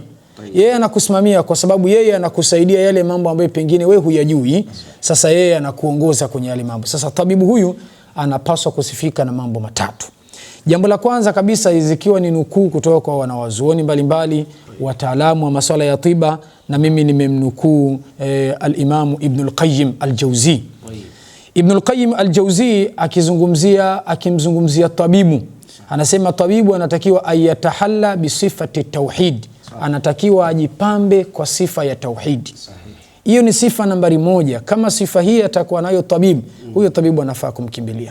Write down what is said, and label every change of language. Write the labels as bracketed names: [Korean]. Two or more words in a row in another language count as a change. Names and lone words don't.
[Swahili] Yeye anakusimamia kwa sababu yeye anakusaidia yale mambo ambayo pengine wewe huyajui. Sasa yeye anakuongoza kwenye yale mambo. Sasa tabibu huyu anapaswa kusifika na mambo matatu. Jambo la kwanza kabisa, zikiwa ni nukuu kutoka kwa wanawazuoni mbalimbali, wataalamu wa masuala ya tiba, na mimi nimemnukuu al-Imam Ibn al-Qayyim al-Jawzi. Ibn al-Qayyim al-Jawzi akimzungumzia tabibu, anasema tabibu anatakiwa [Arabic] يتحلى بصفة التوحيد, [Swahili] anatakiwa ajipambe kwa sifa ya tauhid. Hiyo ni sifa nambari moja. Kama sifa hii atakuwa nayo tabibu, huyo tabibu anafaa kumkimbilia.